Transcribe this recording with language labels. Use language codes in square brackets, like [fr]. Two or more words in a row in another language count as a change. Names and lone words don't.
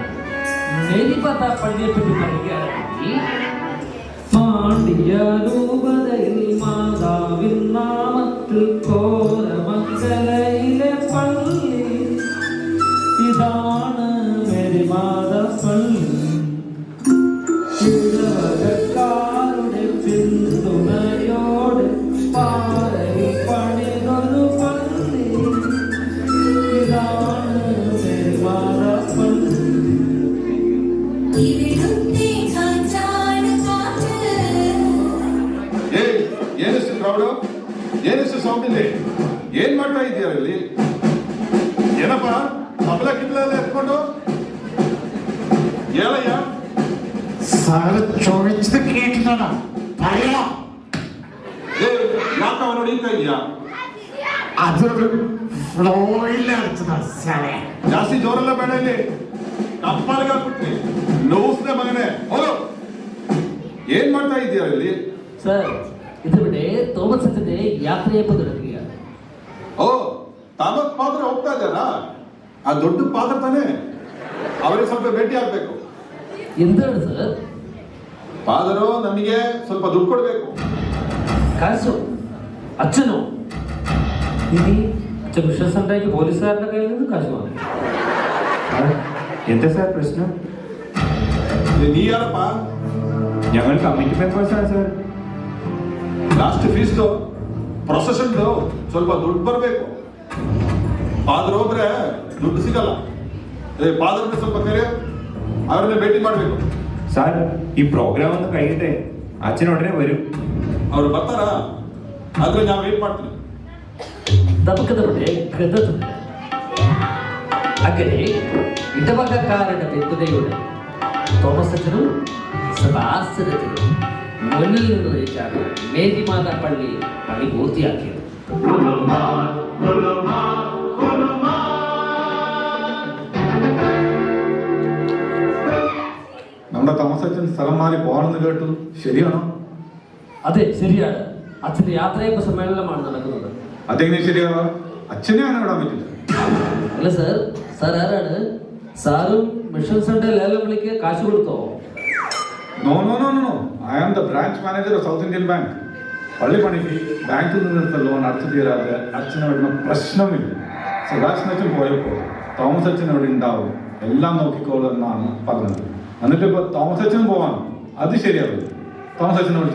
[ml] മേരിമാത പള്ളിയെ പറ്റി പറയുകയാണെങ്കിൽ മാണ്ഡ്യരൂപതയിൽ മാതാവിൻ നാമത്തിൽ കോരമംഗലയിലെ പള്ളി ഇതാണ് മേരിമാത പള്ളി. ഇടവകക്കാരുടെ പിന്തുണയോടെ പാറയിൽ പണിതൊരു പള്ളി ഇതാണ് മേരിമാത പള്ളി. [kn] ಏನಿಷ್ಟು ಕ್ರೌಡು, ಏನಿಷ್ಟು ಸೌಂಡ್ ಇದೆ, ಏನ್ ಮಾಡ್ತಾ ಇದೀಯ ಇಲ್ಲಿ? ಏನಪ್ಪ ತಬಲ ಕಿಟ್ಲೆಲ್ಲ ಎತ್ಕೊಂಡು ಹೇಳಯ್ಯ. [ml] സാറ് ചോദിച്ചത് കേട്ടിട്ടാ പറയാ. [kn] ಯಾಕ ಅವನು ಹೊಡಿತಾ ಇದೀಯಾ? [ml] അതൊരു ഫ്ലോയിൽ അടിച്ചതാ സാറേ. [kn] ಜಾಸ್ತಿ ಜೋರೆಲ್ಲ ಬೇಡ ಇಲ್ಲಿ. ಕಪ್ಪಾಳಿಗೆ ಹಾಕ್ಬಿಟ್ರಿ ನೋವ್ಸ್ದೆ ಮಗನೇ. ಹೋಗು. ಏನ್ ಮಾಡ್ತಾ ಇದೀಯ ಇಲ್ಲಿ? [ml] സർ, ഇതിവിടെ തോമസ് അച്ഛന്റെ യാത്രയപ്പ് തുടങ്ങുകയാണ്. [kn] ಓ, ತಾಮಸ್ ಪಾತ್ರ ಹೋಗ್ತಾ ಇದ್ದಾರಾ? ಆ ದೊಡ್ಡ ಪಾತ್ರ ತಾನೇ, ಅವರಿಗೆ ಸ್ವಲ್ಪ ಭೇಟಿ ಆಗ್ಬೇಕು. [ml] എന്താണ് സർ? [kn] ಫಾದರು ನಮಗೆ ಸ್ವಲ್ಪ ದುಡ್ಡು ಕೊಡ್ಬೇಕು. [ml] കാശോ? അച്ഛനോ? ഇനി അച്ഛൻ വിശ്വാസം ഉണ്ടാക്കി പോലീസുകാരുടെ കയ്യിൽ നിന്ന് കാശ് വാങ്ങി. എന്താ സാർ പ്രശ്നം? [kn] ನೀ ಯಾರಪ್ಪ? [ml] ഞങ്ങൾ കമ്മിറ്റി മെമ്പേഴ്സാണ് സാർ. [kn] ಲಾಸ್ಟ್ ಫೀಸ್ದು ಪ್ರೊಸೆಷನ್ದು ಸ್ವಲ್ಪ ದುಡ್ಡು ಬರಬೇಕು. ಫಾದರ್ ಹೋದ್ರೆ ದುಡ್ಡು ಸಿಗಲ್ಲ. ಫಾದರ್ನ ಸ್ವಲ್ಪ ಕರೆ, ಅವರನ್ನ ಭೇಟಿ ಮಾಡಬೇಕು. [ml] സാർ ഈ പ്രോഗ്രാം ഒന്ന് കഴിയട്ടെ, അച്ഛൻ ഉടനെ വരും. [kn] ಅವ್ರು ಬರ್ತಾರಾ? ಆದ್ರೆ ನಾವು ವೇಟ್ ಮಾಡ್ತೀವಿ. [ml] നമുക്കിതവിടെ കഥ തുടരാം. അങ്ങനെ ഇടവകക്കാരുടെ പിന്തുണയോടെ തോമസ് അച്ഛനും സെബാസ്റ്റ്യനും മുന്നിൽ നിന്ന് നയിച്ചാണ് മേരിമാത പള്ളി പണി പൂർത്തിയാക്കിയത്. നമ്മുടെ തോമസ് അച്ഛൻ സ്ഥലം മാറി പോകണമെന്ന് കേട്ടു, ശരിയാണോ? അതെ, ശരിയാണ്. അച്ഛന്റെ യാത്രയപ്പ് സമ്മേളനമാണ് നടക്കുന്നത്. അതെങ്ങനെ ശരിയാവാ? അച്ഛനെ അങ്ങനെ വിടാൻ പറ്റില്ല. അല്ല സാർ, സാർ ആരാണ്? സാറും [en] mission center [ml] ലേലം വിളിക്ക് കാശ് കൊടുത്തോ? [en] No no no no, I am the branch manager of South Indian Bank. [ml] പള്ളി പണിക്ക് ബാങ്കിൽ നിന്നെടുത്ത ലോൺ അടച്ചു തീരാതെ അച്ഛനെ വരുന്ന പ്രശ്നമില്ല. സെബാസ്റ്റ്യൻ അച്ഛൻ പോയപ്പോൾ തോമസ് അച്ഛൻ അവിടെ ഉണ്ടാവും, എല്ലാം നോക്കിക്കോളൂ എന്നാണ് പറഞ്ഞത്. എന്നിട്ട് ഇപ്പൊ തോമസ് അച്ഛൻ പോവാണ്, അത് ശരിയാവില്ല. തോമസ് അച്ഛനെ വിളിച്ച്.